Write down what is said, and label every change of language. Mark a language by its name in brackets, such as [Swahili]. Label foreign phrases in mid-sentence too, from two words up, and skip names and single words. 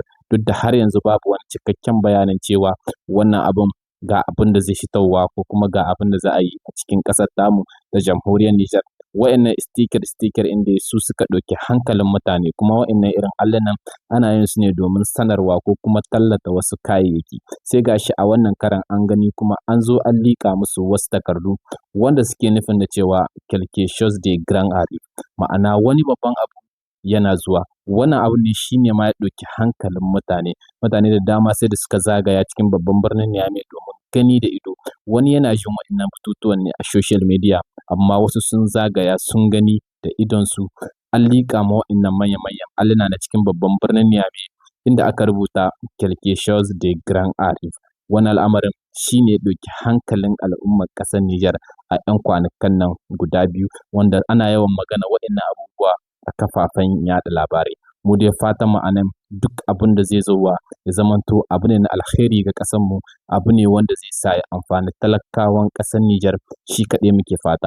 [Hausa] Duk da har yanzu babu wani cikakken bayanin cewa wannan abun ga abin da zai fitowa ko kuma ga abin da za a yi a cikin ƙasar tamu ta jamhuriyar Nijar. Waɗannan sticker inda su suka ɗauki hankalin mutane, kuma waɗannan irin allunan ana yin su ne domin sanarwa ko kuma tallata wasu kayayyaki. Sai gashi a wannan karan an gani kuma an zo an liƙa musu wasu takardu wanda suke nufin da cewa [French] quelque chose de grand arrive, [Hausa] ma'ana wani babban abu yana zuwa. Wannan abu ne shi ne ma ya ɗauki hankalin mutane. Mutane da dama sai da suka zagaya cikin babban birnin Niamey domin gani da ido. Wani yana jin waɗannan batutuwan ne a [English] social media, [Hausa] amma wasu sun zagaya sun gani da idonsu. An liƙa ma waɗannan manya-manyan alluna na cikin babban birnin Niamey inda aka rubuta [French] quelque chose de grand arrive. [Hausa] Wannan al'amarin shi ne ya ɗauki hankalin al'ummar ƙasar Nijar a 'yan kwanakan nan guda biyu, wanda ana yawan magana waɗannan abubuwa a kafafen yaɗa labarai. Mu dai fatan mu a nan duk abin da zai zowa ya zamanto abu ne na alheri ga ƙasarmu, abu ne wanda zai sa ya amfani talakawan ƙasar Nijar, shi kaɗai muke fata.